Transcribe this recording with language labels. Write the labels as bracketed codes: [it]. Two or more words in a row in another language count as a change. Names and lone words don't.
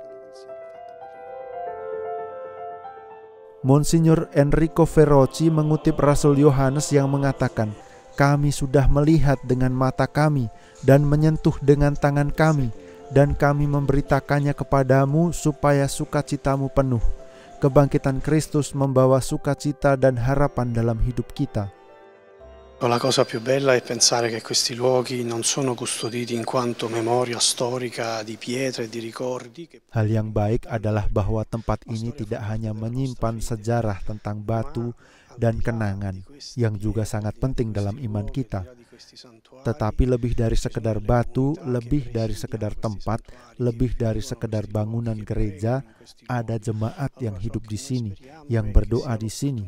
[id] Monsignor Enrico Ferrocci mengutip Rasul Yohanes yang mengatakan, "Kami sudah melihat dengan mata kami dan menyentuh dengan tangan kami, dan kami memberitakannya kepadamu supaya sukacitamu penuh." Kebangkitan Kristus membawa sukacita dan harapan dalam hidup kita. [it] La cosa più bella è pensare che questi luoghi non sono custoditi in quanto memoria storica di pietre e di ricordi. [id] Hal yang baik adalah bahwa tempat ini tidak hanya menyimpan sejarah tentang batu dan kenangan yang juga sangat penting dalam iman kita, tetapi lebih dari sekedar batu, lebih dari sekedar tempat, lebih dari sekedar bangunan gereja, ada jemaat yang hidup di sini, yang berdoa di sini.